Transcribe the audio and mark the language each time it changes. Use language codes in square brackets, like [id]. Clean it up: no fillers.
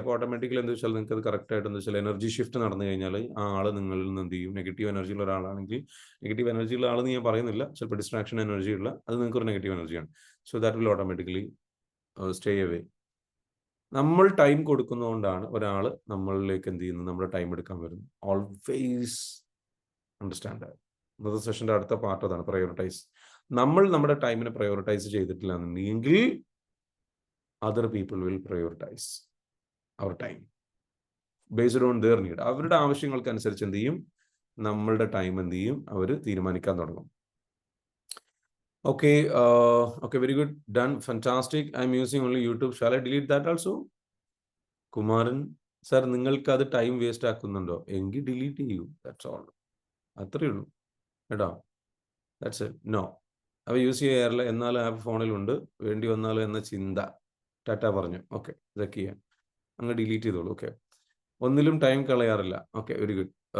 [ml] അപ്പോൾ ഓട്ടോമാറ്റിക്കലി എന്താ വെച്ചാൽ നിങ്ങൾക്ക് അത് കറക്റ്റ് ആയിട്ട് എന്താ വെച്ചാൽ എനർജി ഷിഫ്റ്റ് നടന്നു കഴിഞ്ഞാൽ ആ ആൾ നിങ്ങളിൽ നിന്ന് എന്ത് ചെയ്യും, നെഗറ്റീവ് എനർജിയുള്ള ഒരാളാണെങ്കിൽ, നെഗറ്റീവ് എനർജിയുള്ള ആളെന്ന് ഞാൻ പറയുന്നില്ല, ചിലപ്പോൾ ഡിസ്ട്രാക്ഷൻ എനർജി ഉള്ള, അത് നിങ്ങൾക്ക് ഒരു നെഗറ്റീവ് എനർജിയാണ്. [en] So that will automatically stay away. [ml] നമ്മൾ ടൈം കൊടുക്കുന്നതുകൊണ്ടാണ് ഒരാൾ നമ്മളിലേക്ക് എന്ത് ചെയ്യുന്നത്, നമ്മുടെ ടൈം എടുക്കാൻ വരുന്നത്. [en] Always understand that. [ml] ഇന്നത്തെ സെഷന്റെ അടുത്ത പാർട്ട് അതാണ്, പ്രയോറിറ്റൈസ്. നമ്മൾ നമ്മുടെ ടൈമിനെ പ്രയോറിറ്റൈസ് ചെയ്തിട്ടില്ല എന്നുണ്ടെങ്കിൽ [en] other people will prioritize our time based on their need. [ml] അവരുടെ ആവശ്യങ്ങൾക്ക് അനുസരിച്ച് എന്ത് ചെയ്യും, നമ്മളുടെ ടൈം എന്ത് ചെയ്യും, അവർ തീരുമാനിക്കാൻ തുടങ്ങും. [en] Okay, very good, done, fantastic. I'm using only YouTube. Shall I delete that also? [ml] Kumaran sir, നിങ്ങൾക്ക് അത് ടൈം വേസ്റ്റ് ആക്കുന്നുണ്ടോ? എങ്കിൽ ഡിലീറ്റ് ചെയ്യൂ, [en] That's all. [ml] അത്രയേ ഉള്ളൂ കേട്ടോ, [en] That's it. [ml] നോ, അവ യൂസ് ചെയ്യാറില്ല, എന്നാൽ ആപ്പ് ഫോണിലുണ്ട്, വേണ്ടി വന്നാലോ എന്ന ചിന്ത. ടാറ്റ പറഞ്ഞു. ഓക്കെ, ഇതൊക്കെ ചെയ്യാം, അങ്ങ് ഡിലീറ്റ് ചെയ്തോളൂ. ഓക്കെ, ഒന്നിലും ടൈം കളയാറില്ല. Okay, very good.